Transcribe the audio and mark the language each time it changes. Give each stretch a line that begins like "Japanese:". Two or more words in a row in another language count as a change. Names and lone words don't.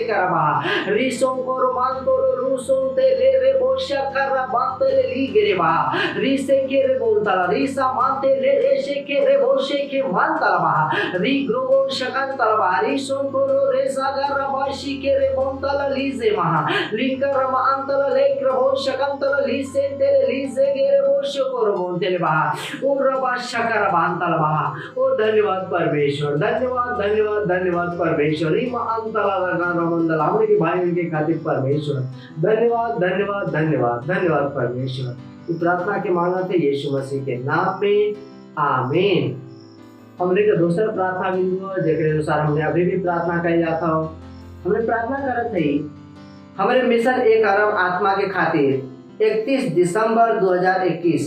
Hindi: करबा रिसों को रोमांतो रूसों ते ले रे बोशा करा बातले ली गेरेबा रिसे के रे बोंताला रिसा माते ले रेशे के रे बोशे के मानताला री ग्रोगो शकंताला रिसों कोरो रेसा गरा बाशी के रे बोंताला लीजे महा लिंकर रमा अंतला लेक रहो शकंतला लीसे तेरे लीजे गेरे बोशो कोरो बोंतेले बहा ओ रबा शकर बांतला बहा। ओ धन्यवाद परमेश्वर, धन्यवाद धन्यवाद धन्यवाद परमेश्वर। रीमा अंतला लगा रमंदला
Sadri: हमरे के भाई के खातिर परमेश्वर धन्यवाद धन्यवाद धन्यवाद धन्यवाद परमेश्वर। इस प्रार्थना के मांगत है यीशु मसीह के नाम में, आमीन। हमने का दूसरा प्रार्थना बिंदु जेकरे अनुसार हमने अभी भी प्रार्थना कही जाता हो। हमने प्रार्थना करत है हमारे मिशन 1 अरब आत्मा के खातिर 31 दिसंबर 2021।